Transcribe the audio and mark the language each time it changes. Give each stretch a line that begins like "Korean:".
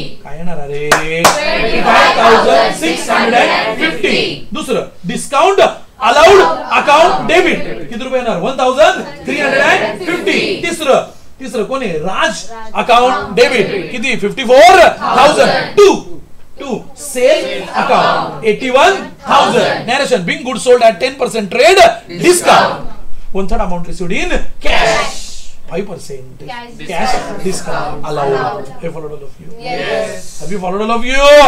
Marathi: काय येणार अरे 25,650. दुसरं डिस्काउंट अलाउड अकाउंट डेबिट किती रुपये येणार 1350. तिसरं कोण आहे राज अकाउंट डेबिट किती 54,000.
English: To sale account 81,000. Narration being good sold at 10% trade discount. 1/3 amount received in cash 5% cash discount allowed. Have you followed all of you? Yes. Have you followed all of you?